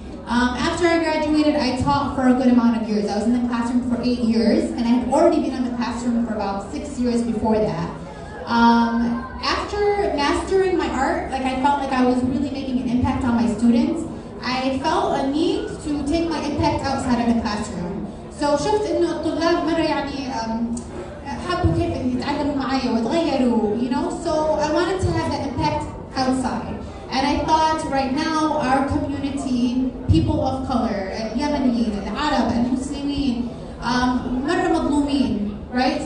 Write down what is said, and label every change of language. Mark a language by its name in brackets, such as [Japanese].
[English] After I graduated, I taught for a good amount of years. I was in the classroom for 8 years, and I had already been in the classroom for about 6 years before that. After mastering my art, I felt like I was really making an impact on my students. I felt a need to take my impact outside of the classroom. [Arabic] So شفت إنه الطلاب مرة يعني حبوا كيف يتعلموا معي وتغيروا, [English] So I wanted to have that impact outside. And I thought right now our community, people of color, Yemeni, Arab, and Muslimin, [Arabic] مرة مظلومين, [English] right?